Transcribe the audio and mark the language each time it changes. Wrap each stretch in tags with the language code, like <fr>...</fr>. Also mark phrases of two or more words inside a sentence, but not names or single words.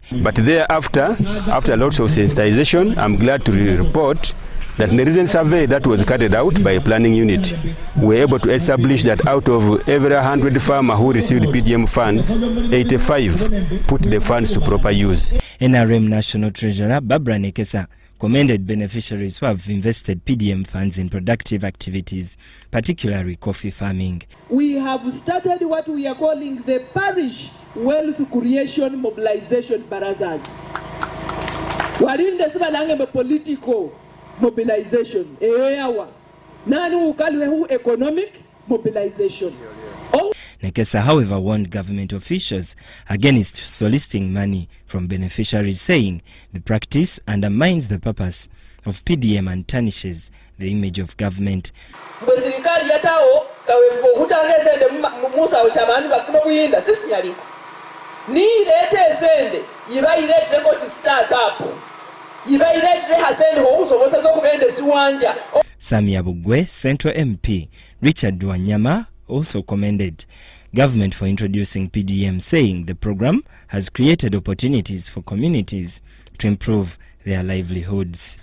<en>But thereafter, after lots of sensitization, I'm glad to report that in the recent survey that was carried out by a planning unit, we were able to establish that out of every 100 farmers who received PDM funds, 85 put the funds to proper use. NRM National Treasurer Barbara Nekesa commended beneficiaries who have invested PDM funds in productive activities, particularly coffee farming. We have started what we are calling the parish wealth creation mobilization barazas.</en> <lsm>Walinde sibalange</lsm> <en>political mobilization, economic mobilization. Nekesa, however, warned government officials against soliciting money from beneficiaries, saying the practice undermines the purpose of PDM and tarnishes the image of government. Samia Bugwe, Central MP Richard Wanyama also commended government for introducing PDM, saying the program has created opportunities for communities to improve their livelihoods.</en>